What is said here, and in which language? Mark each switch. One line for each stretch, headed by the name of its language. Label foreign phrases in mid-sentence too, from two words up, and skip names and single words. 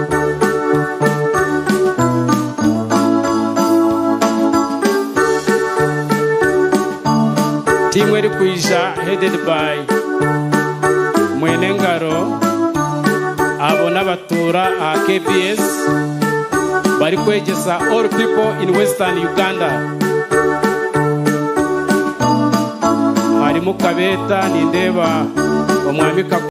English: team Werikuisha headed by Mwenengaro, Abonabatura, KPS, Barikwejesa, all people in Western Uganda.
Nyankole: Mukabeta nindeba Omwami